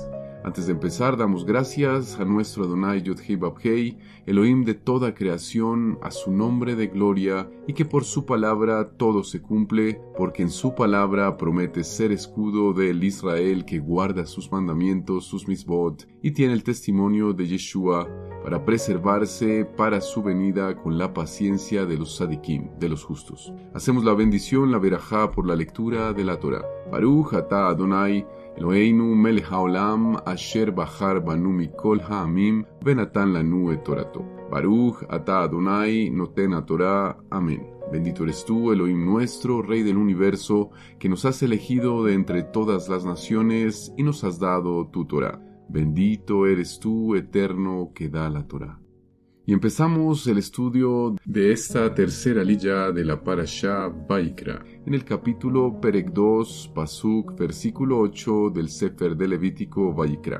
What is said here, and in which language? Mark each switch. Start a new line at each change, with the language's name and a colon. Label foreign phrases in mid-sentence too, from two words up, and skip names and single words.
Spanish: Antes de empezar, damos gracias a nuestro Adonai Yod-Heh Vav-Heh, Elohim de toda creación, a su nombre de gloria, y que por su palabra todo se cumple, porque en su palabra promete ser escudo del Israel que guarda sus mandamientos, sus misbot, y tiene el testimonio de Yeshua para preservarse para su venida con la paciencia de los sadikim, de los justos. Hacemos la bendición, la verajá por la lectura de la Torah.
Hebrew: ברוך אתה אדוני אלוהינו מלך העולם אשר בחר בנו מכל העמים ונתן לנו את תורתו. ברוך אתה אדוני נותן התורה.
Spanish: Amén. Bendito eres tú, Elohim nuestro, Rey del universo, que nos has elegido de entre todas las naciones y nos has dado tu Torah. Bendito eres tú, eterno, que da la Torah. Y empezamos el estudio de esta tercera aliyá de la Parashá Vaikra, en el capítulo Perek 2, Pasuk, versículo 8 del Sefer de Levítico Vaikra.